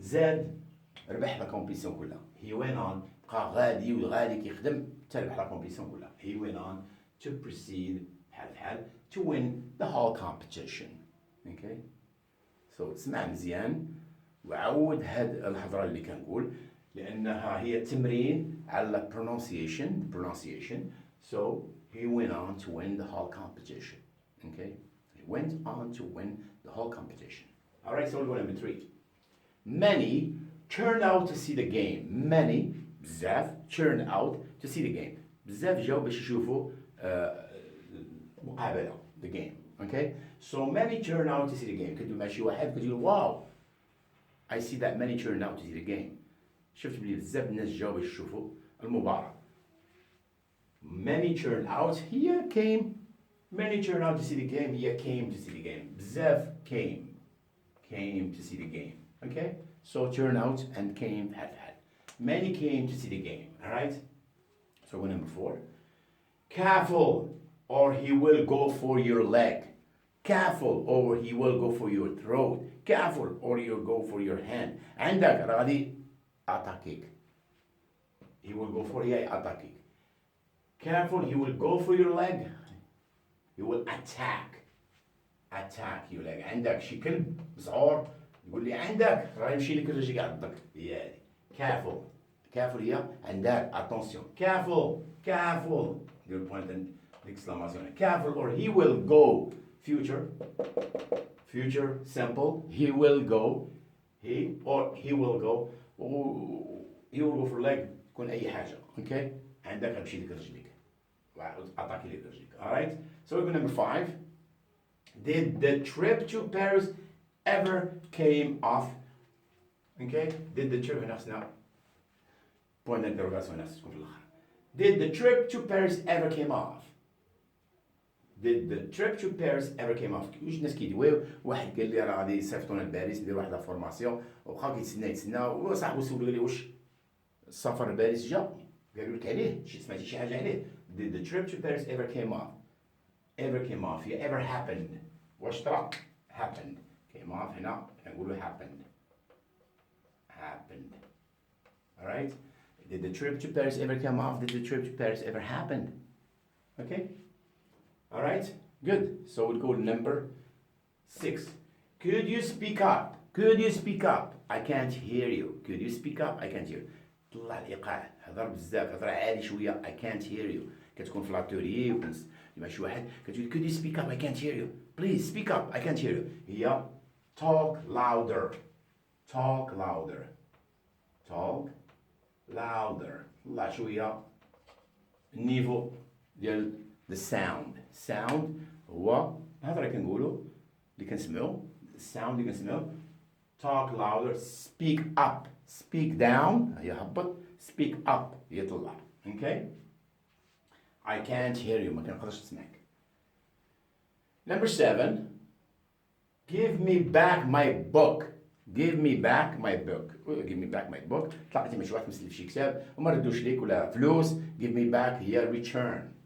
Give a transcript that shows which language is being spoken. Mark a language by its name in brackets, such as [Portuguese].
[Arabic] زاد ربح الكومبيتيسيون كلها. [English] he went on [Arabic] بقى غادي وغادي كيخدم حتى ربح الكومبيتيسيون كلها. [English] he went on to proceed [Arabic] بحال [English] to win the whole competition. [Arabic] okay so اسمع مزيان وعود هاد الهضره اللي كنقول لانها هي تمرين على pronunciation. [English] so he went on to win the whole competition. okay he went on to win the whole competition. all right, so we'll go number 3. many turned out to see the game. many [Arabic] بزاف [English] turned out to see the game. [Arabic] بزاف جاو باش يشوفوا مقابلة [English] the game. okay so many turned out to see the game. [Arabic] كتقول مع شي واحد كتقول واو [English] I see that many turned out to see the game. [Arabic] شفت بلي بزاف الناس جاو باش يشوفوا المباراة. [English] many turned out here came. many turned out to see the game here came to see the game. [Arabic] بزاف [English] came to see the game. okay so turn out and came had. many came to see the game. all right, so we're number 4. careful or he will go for your leg. careful or he will go for your throat. careful or he'll go for your hand. [Arabic] عندك راه غادي attack. [English] he will go for attack. careful he will go for your leg. he will attack your leg. [Arabic] عندك شي كلب مسعور يقول لي عندك راه يمشي لك الرجل يعضك. هي هذه careful هي عندك attention. [English] careful [Arabic] دير بوينت [French] d'exclamation. [English] careful or he will go future, future simple. He will go. He will go. he will go for leg [Arabic] تكون أي حاجة. Okay. عندك غتمشي لك رجليك. أعطاك لك رجليك. Alright. [English] So we go number 5. Did the trip to Paris ever came off? Okay. Did the trip [Arabic] هنا خصنا [French] point d'interrogation [Arabic] هنا تكون في الآخر. [English] Did the trip to Paris ever came off? Did the trip to Paris ever came off? [Arabic] واش الناس كيدويو واحد قال لي راه غادي يصيفطونا لباريس ندير واحد لا فورماسيون وبقى كيتسنى وصاحبو سولو قال لي واش السفر لباريس جا قالوا لك عليه سمعتي شي حاجه عليه. [English] Did the trip to Paris ever came off? Ever came off هي ever happened. [Arabic] واش طرا happened [English] came off [Arabic] هنا نقولوا happened. [English] Alright. Did the trip to Paris ever come off? Did the trip to Paris ever happen? Okay. Alright. Good. So we'll go to number 6. Could you speak up? Could you speak up? I can't hear you. Could you speak up? I can't hear you. [Arabic] طلع الإيقاع. هضر بزاف. هضر عالي شوية. [English] I can't hear you. [Arabic] كتكون في لاتوري مع شي واحد كتقول [English] could you speak up? I can't hear you. Please speak up. I can't hear you. هي talk louder. Talk louder. Talk louder. [Arabic] طلع شوية النيفو ديال [English] the sound. [Arabic] Sound هو هذا اللي كنقولوا اللي كنسمعوا sound اللي كنسمعوا [English] talk louder. Speak up. Speak down [Arabic] هي هبط. [English] Speak up [Arabic] هي طلع. [English] Okay. I can't hear you. [Arabic] ما كنقدرش نسمعك. [English] Number 7. Give me back my book. Give me back my book. Give me back my book. [Arabic] طلعتي مع شي واحد مسلف شي كتاب وما ردوش ليك ولا فلوس. [English] Give me back هي return.